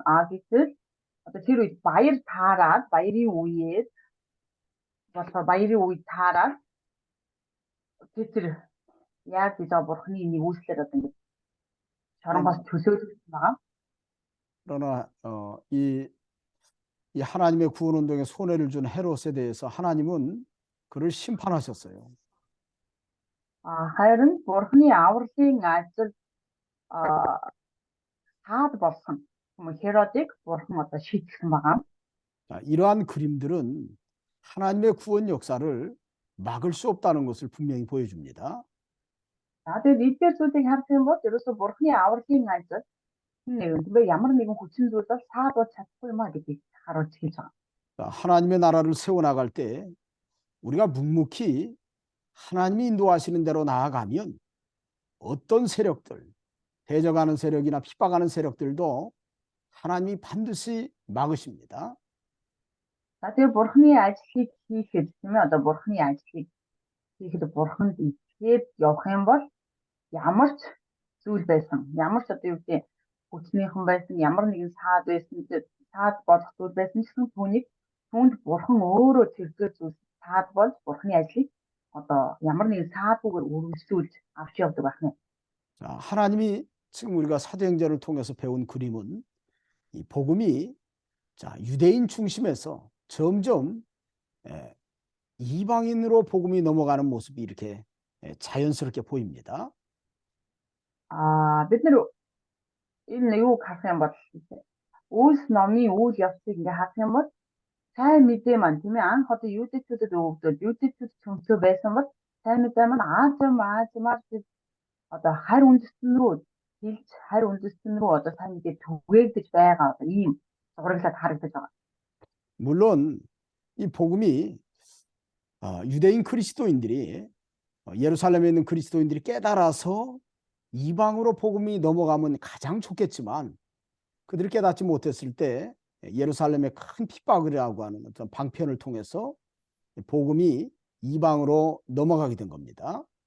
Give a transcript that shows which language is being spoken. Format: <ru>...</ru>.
<mn>Гэтэл одоо тэр үед баяр таарад баярын үед таарад Петр яг гэж бурхны нэг үйлслээр одоо ингэ шоронгоос төсөөлсөн байгаа.</mn> <ko>그러나 이 하나님의 구원 운동에 손해를 준 헤롯에 대해서 하나님은 그를 심판하셨어요.</ko> <mn>харин бурхны авралын ажил саад болсон Херодыг бурхан одоо шийдсэн байгаа.</mn> <ko>이러한 그림들은 하나님의 구원 역사를 막을 수 없다는 것을 분명히 보여줍니다.</ko> <mn>Тэгээд</mn> <ko>이들</ko> <mn>зүйлийг харах юм бол ерөөсөө бурхны авралын ажил нэг ямар нэгэн хүчин зүйл бол саадуулж чадахгүй юм а гэдгийг харуулж хэлж байгаа.</mn> <ko>하나님의 나라를 세워나갈 때 우리가 묵묵히 하나님이 인도하시는 대로 나아가면 어떤 세력들, 대적하는 세력이나 핍박하는 세력들도 하나님이 반드시 막으십니다.</ko> <mn>Тэгээд бурхны ажлыг хийхэд тийм ээ одоо бурхны ажлыг хийхэд бурханд итгээд явах юм бол ямар ч зүйл байсан, ямар ч одоо юу гэдэг хүчнийхэн байсан, ямар нэгэн саад байсан, саад болох зүйл байсан ч гэсэн түүнд бурхан өөрөө тэргээр зүйл саад болж бурхны ажлыг одоо ямар нэгэн саадгүйгээр үргэлжлүүлж авч явдаг байна.</mn> <ko>자, 하나님이 지금 우리가 사도행전을 통해서 배운 그림은 이 복음이 자, 유대인 중심에서 점점 이방인으로 복음이 넘어가는 모습이 이렇게 자연스럽게 보입니다.</ko> <mn>бид нар энэ юу харах юм бол Үлс номын үйл явцыг ингээ харах юм бол сайн мэдээ маань тийм ээ анх одоо юудэчүүдэд өгөгдөөд юудэчүүд цөмцөө байсан бол сайн мэдээ маань Азимаар одоо харь үндэстэн рүү хилж харь үндэстэн рүү одоо сайн мэдээ түгээгдэж байгаа одоо ийм зураглаад харагдаж байгаа.</mn> <ko>물론 이 복음이 유대인 그리스도인들이 예루살렘에 있는 그리스도인들이 깨달아서 이방으로 복음이 넘어가면 가장 좋겠지만 그들이 깨닫지 못했을 때 예루살렘의 큰 핍박이라고 하는 어떤 방편을 통해서 복음이 이방으로 넘어가게 된 겁니다.</ko>